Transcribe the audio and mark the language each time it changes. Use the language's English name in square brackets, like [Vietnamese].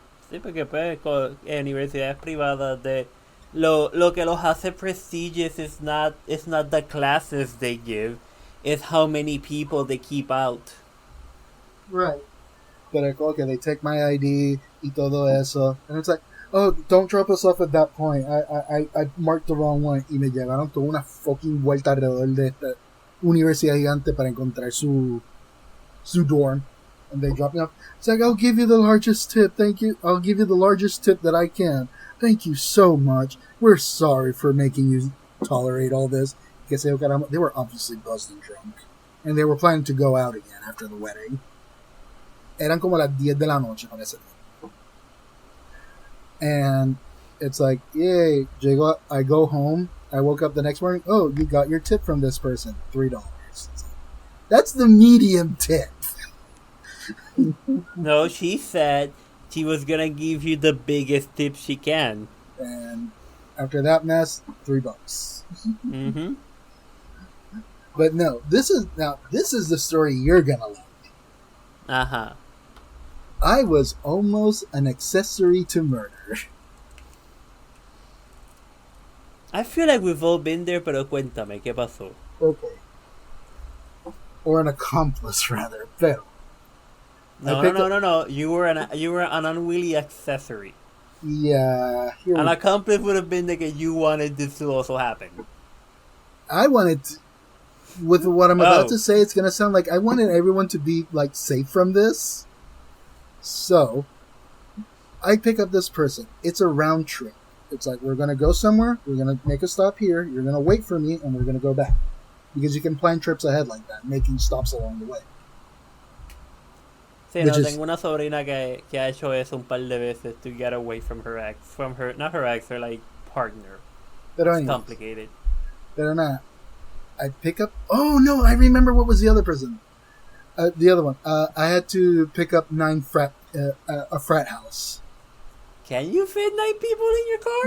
[Spanish] Sí, porque pues en universidades privadas lo que los hace [English] prestigious is not the classes they give, it's how many people they keep out. Right. But like, okay, they take my ID [Spanish] y todo eso. [English] And it's like, oh, don't drop us off at that point. I marked the wrong one. [Spanish] Y me llevaron toda una fucking vuelta alrededor de esta universidad gigante para encontrar su dorm. [English] And they drop me off. It's like, I'll give you the largest tip. Thank you. I'll give you the largest tip that I can. Thank you so much. We're sorry for making you tolerate all this. They were obviously buzzed and drunk. And they were planning to go out again after the wedding. [Spanish] Eran como las 10 de la noche con ese tiempo. [English] And it's like, yay, I go home. I woke up the next morning. Oh, you got your tip from this person. $3. That's the medium tip. No, she said she was gonna give you the biggest tip she can. And after that mess, $3. Mm-hmm. But no, this is the story you're gonna like. Uh-huh. I was almost an accessory to murder. I feel like we've all been there, [Spanish] pero cuéntame, ¿qué pasó? [English] Okay. Or an accomplice, rather. [Spanish] Pero. [English] No. You were an unwilling accessory. Yeah. An accomplice would have been like you wanted this to also happen. I wanted to, with what I'm about to say, it's gonna sound like I wanted everyone to be like safe from this. So, I pick up this person. It's a round trip. It's like, we're gonna go somewhere, we're gonna make a stop here, you're gonna wait for me, and we're gonna go back. Because you can plan trips ahead like that, making stops along the way. [Spanish] Sí, no, tengo una sobrina que ha hecho eso un par de veces [English] to get away from her ex. Not her ex, her like partner. [Spanish] Pero [English] it's complicated. [Spanish] Pero [English] not. I pick up, oh no, I remember what was the other person. The other one. I had to pick up a frat house. Can you fit 9 people in your car?